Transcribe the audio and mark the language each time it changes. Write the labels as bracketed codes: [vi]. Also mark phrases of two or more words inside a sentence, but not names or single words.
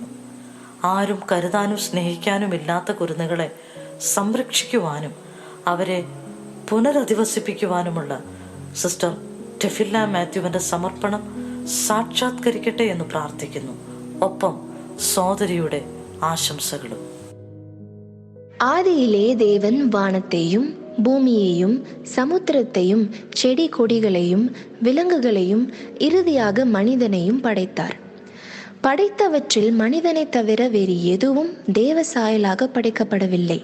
[ml] ആരും കരുതാനും സ്നേഹിക്കാനും ഇല്ലാത്ത കുരുന്നുകളെ സംരക്ഷിക്കുവാനും അവരെ പുനരധിവസിപ്പിക്കുവാനുമുള്ള സിസ്റ്റർ ടെഫില്ല മാത്യുവിൻ്റെ സമർപ്പണം സാക്ഷാത്കരിക്കട്ടെ എന്ന് പ്രാർത്ഥിക്കുന്നു. ഒപ്പം സോദരിയുടെ ആശംസകളും. [ta] ஆதியிலே தேவன் வானத்தையும் பூமியையும் சமுத்திரத்தையும் செடி கொடிகளையும் விலங்குகளையும் இறுதியாக மனிதனையும் படைத்தார். படைத்தவற்றில் மனிதனை தவிர வேறு எதுவும் தேவ சாயலாக படைக்கப்படவில்லை.